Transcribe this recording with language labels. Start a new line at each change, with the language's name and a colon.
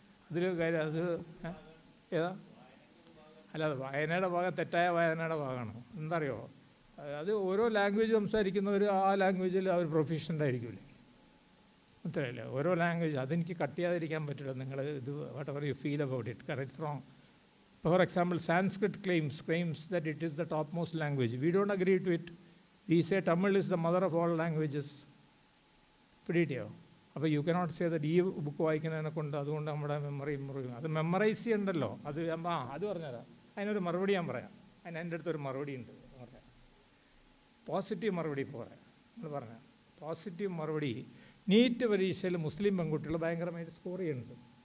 Malayalam: അതിൽ കാര്യം അത് ഏതാ? അല്ലാതെ വായനയുടെ ഭാഗം തെറ്റായ വായനയുടെ ഭാഗമാണ്. എന്താ അറിയോ, അത് ഓരോ ലാംഗ്വേജ് സംസാരിക്കുന്നവർ ആ ലാംഗ്വേജിൽ അവർ പ്രൊഫഷണൽ ആയിരിക്കില്ലേ, മനസ്സിലായില്ലേ? ഓരോ ലാംഗ്വേജ് അതെനിക്ക് കട്ട് ചെയ്യാതിരിക്കാൻ പറ്റില്ല. നിങ്ങൾ ഇത്
English: whatever you feel about it,
Malayalam: കാരണം it's wrong.
English: For example, Sanskrit claims that it is the topmost language. We don't agree to it. We say Tamil is the mother of all languages.
Malayalam: പിടികിട്ടിയോ? അപ്പോൾ
English: you cannot say that
Malayalam: ഈ book വായിക്കുന്നതിനെ കൊണ്ട് അതുകൊണ്ട് നമ്മുടെ memory improve ചെയ്യും. അത് memorise ചെയ്യണ്ടല്ലോ. അത് അത് പറഞ്ഞുതരാം. അതിനൊരു മറുപടി ഞാൻ പറയാം. അതിന് എൻ്റെ അടുത്തൊരു മറുപടി ഉണ്ട് പറയാം. പോസിറ്റീവ് മറുപടി ഇപ്പോൾ പറയാം. നമ്മൾ പറഞ്ഞാൽ പോസിറ്റീവ് മറുപടി, നീറ്റ് പരീക്ഷയിൽ മുസ്ലിം പെൺകുട്ടികൾ ഭയങ്കരമായിട്ട് സ്കോർ ചെയ്യുന്നുണ്ട്.